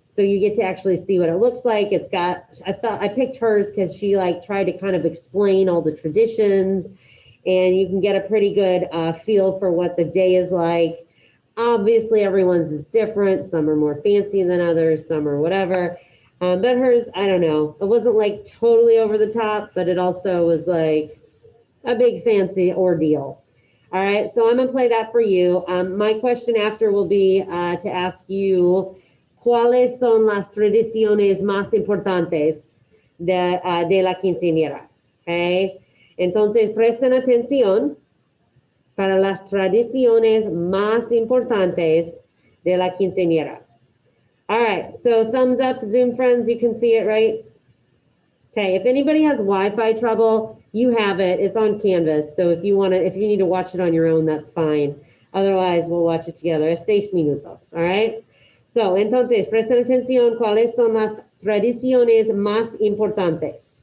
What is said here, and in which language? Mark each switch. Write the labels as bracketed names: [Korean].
[English] So you get to actually see what it looks like. I picked hers because she tried to kind of explain all the traditions, and you can get a pretty good feel for what the day is like. Obviously, everyone's is different. Some are more fancy than others, some are whatever. But hers, I don't know. It wasn't totally over the top, but it also was like a big fancy ordeal. All right, so I'm gonna play that for you. My question after will be to ask you, ¿cuáles son las tradiciones más importantes de la quinceañera? [Spanish] Okay, entonces presten atención para las tradiciones más importantes de la quinceañera. [English] All right, so thumbs up, Zoom friends, you can see it, right? Okay, if anybody has Wi-Fi trouble, you have it. It's on Canvas, so if you need to watch it on your own, that's fine. Otherwise, we'll watch it together. [Spanish] Es 6 minutos, all right? So, entonces, presten atención, ¿cuáles son las tradiciones más importantes?